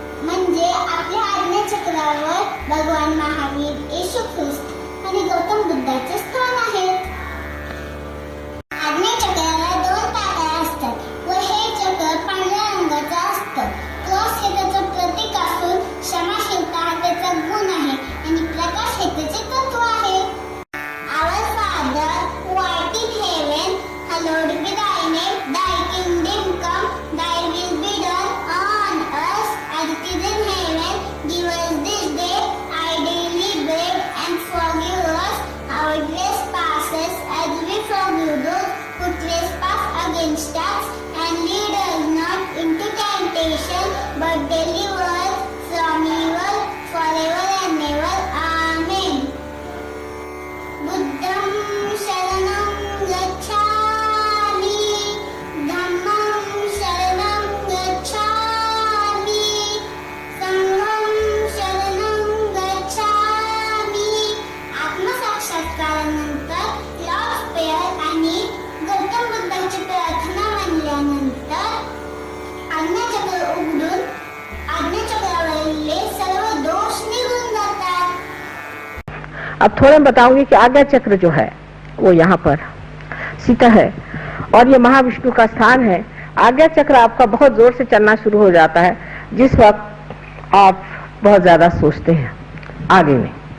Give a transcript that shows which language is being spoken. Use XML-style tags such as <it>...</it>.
<mr>म्हणजे आपल्या आज्ञाचक्रावर भगवान महावीर, येशू ख्रिस्त आणि गौतम बुद्धाचे स्थान आहे। आज्ञाचक्राला 2 पाकळ्या असतात व हे चक्र पांढऱ्या रंगाचं असतं। क्रॉस हे त्याचं प्रतीक असून क्षमाशीलता हा त्याचा गुण आहे आणि प्रकाश हे त्याचे तत्व आहे।</mr> <en>Our Father who art in heaven, hallowed be thy name. Thy kingdom come, thy will be done on earth as it is in heaven. Give us this day our daily bread and forgive us our trespasses as we forgive those who trespass against us, and lead us not into temptation, but deliver us from evil, forever and ever. Amen.</en> <pi>बुद्धं शरणं गच्छामि, धम्मं शरणं गच्छामि, संघं शरणं गच्छामि।</pi> <mr>आत्मसाक्षात्कारानंतर Lord prayer आणि गौतम बुद्धांची प्रार्थना म्हणल्यानंतर आज्ञाचक्र उघडून आज्ञाचक्रावरील सर्व दोष निघून जातात।</mr> <hi>अब थोड़ा बताऊंगी कि आज्ञा चक्र जो है वो यहाँ पर सीता है और ये महाविष्णु का स्थान है। आज्ञा चक्र आपका बहुत जोर से चलना शुरू हो जाता है जिस वक्त आप बहुत ज्यादा सोचते हैं आगे में।</hi>